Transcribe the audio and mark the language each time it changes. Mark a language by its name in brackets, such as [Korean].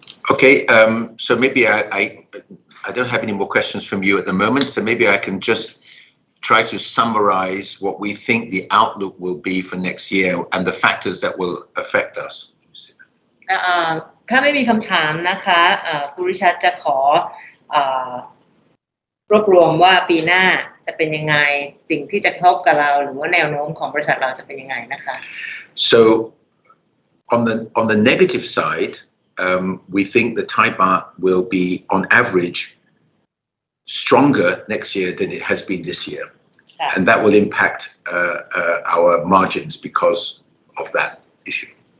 [English] Okay, so maybe I don't have any more questions from you at the moment, so maybe I can just try to summarize what we think the outlook will be for next year and the factors that will affect us. [Thai] ถ้าไม่มีคำถามนะคะคุณริชาร์ดจะขอรวบรวมว่าปีหน้าจะเป็นยังไงสิ่งที่จะกระทบกับเราหรือว่าแนวโน้มของบริษัทเราจะเป็นยังไงนะคะ [English] So on the negative side, we think the Thai baht will be on average stronger next year than it has been this year, and that will impact our margins because of that issue.